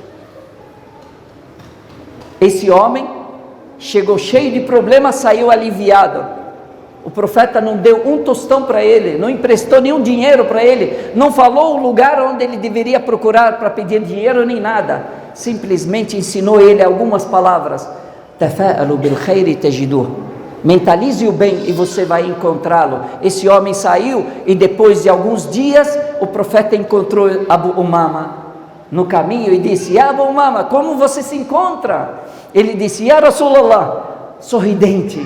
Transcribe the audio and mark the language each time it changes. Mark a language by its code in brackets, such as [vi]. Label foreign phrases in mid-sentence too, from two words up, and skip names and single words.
[pt] Esse homem chegou cheio de problemas, saiu aliviado. O profeta não deu um tostão para ele, não emprestou nenhum dinheiro para ele, não falou o lugar onde ele deveria procurar para pedir dinheiro nem nada, simplesmente ensinou ele algumas palavras. [ar] تفاءلوا بالخير تجدوه, [pt] mentalize o bem e você vai encontrá-lo. Esse homem saiu e depois de alguns dias o profeta encontrou Abu Umama no caminho e disse: Abu Umama, como você se encontra? Ele disse: [ar] يا رسول الله, [pt] sorridente.